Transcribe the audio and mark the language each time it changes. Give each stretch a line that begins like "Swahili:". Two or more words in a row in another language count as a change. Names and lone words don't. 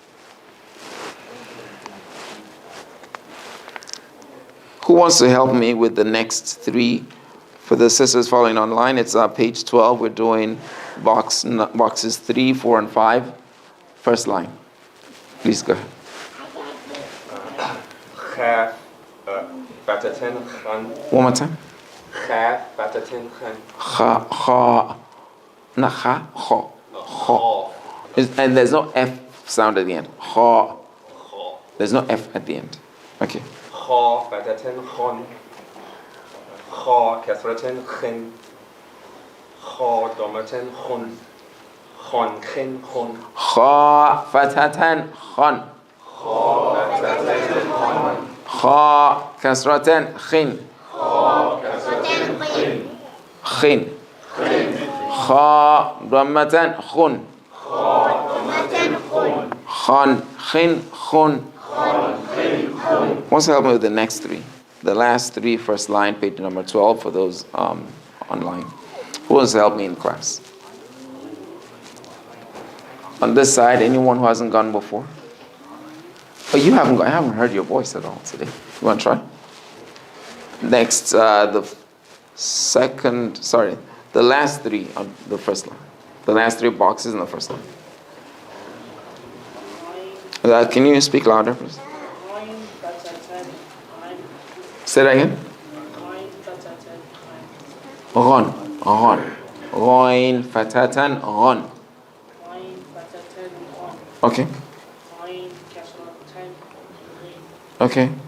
English: Who wants to help me with the next 3? For the sisters following online, it's page 12. We're doing boxes 3, 4, and 5. First line. Please go ahead.
Arabic: خَ، فَتْحَتَانِ، خً.
English: One more time.
Arabic: خَ، فَتْحَتَانِ، خً. خَ، خَ، نَ خَ، خَ، خَ.
English: And there's no F sound at the end. Kha. There's no F at the end. Okay.
Arabic: خَ، فَتْحَتَانِ، خً. خَ، كَسْرَتَانِ، خٍ. خَ، ضَمَّتَانِ، خٌ. خً، خٍ، خٌ. خَ، فَتْحَتَانِ، خً. خَ، كَسْرَتَانِ، خٍ. خٍ. خَ، ضَمَّتَانِ، خٌ. خً، خٍ، خٌ.
English: What's help me with the next three? The last three, first line, page number 12 for those online. Who wants to help me in class? On this side, anyone who hasn't gone before? Oh, you haven't gone. I haven't heard your voice at all today. You want to try? Next, the last three on the first line. The last three boxes in the first line. Can you speak louder, please? Say that again.
Arabic: غً، غً. غَ، فَتْحَتَانِ، غً. Okay.
English: Okay.